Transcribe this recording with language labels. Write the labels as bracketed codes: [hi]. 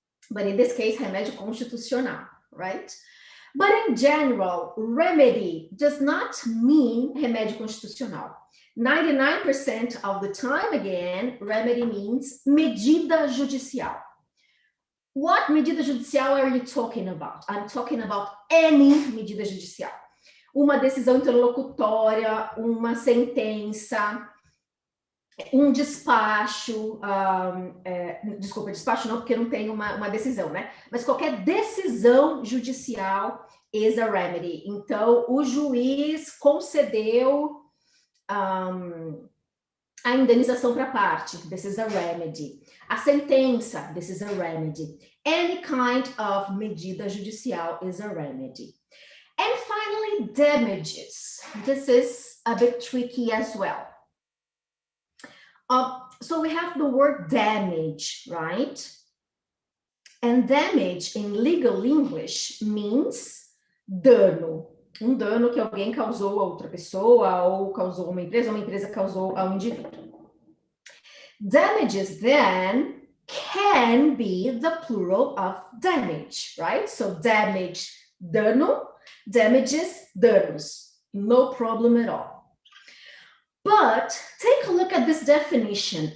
[en] But in this case, [pt] remédio constitucional, [en] right? But in general, remedy does not mean remédio constitucional. 99% of the time, again, remedy means [pt] medida judicial. [en] What [pt] medida judicial [en] are you talking about? I'm talking about any medida judicial. [pt] Uma decisão interlocutória, uma sentença, um despacho, desculpa, despacho não, porque não tem uma decisão, né? Mas qualquer decisão judicial [en] is a remedy. [pt] Então, o juiz concedeu a indenização para a parte, [en] this is a remedy. [pt] A sentença, [en] this is a remedy. Any kind of [pt] medida judicial [en] is a remedy. And finally, damages. This is a bit tricky as well. So we have the word damage, right? And damage in legal English means dano. [pt] Um dano que alguém causou a outra pessoa, ou causou uma empresa causou a um indivíduo. [en] Damages then can be the plural of damage, right? So damage, dano, damages, danos. No problem at all. But take a look at this definition.